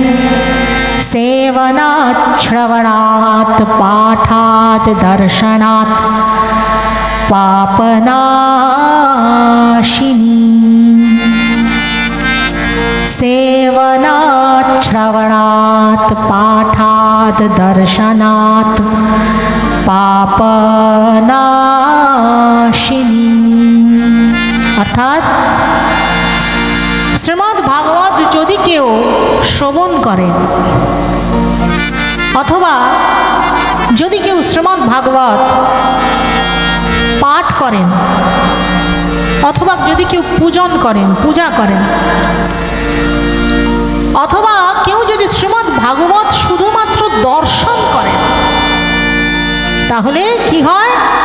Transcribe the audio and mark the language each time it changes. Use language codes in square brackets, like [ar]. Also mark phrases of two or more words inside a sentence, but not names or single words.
[sa] सेवनात् श्रवणात् पाठात् दर्शनात् पापनाशिनी। सेवनात् श्रवणात् पाठात् दर्शनात् पापनाशिनी। [bn] অর্থাৎ শ্রীমদ্ ভাগবত যদি কেউ শ্রবণ করে অথবা যদি কেউ শ্রীমদ্ ভাগবত পাঠ করেন অথবা যদি কেউ পূজা করেন অথবা কেউ যদি শ্রীমদ্ ভাগবত শুধুমাত্র দর্শন করেন তাহলে কি হয়?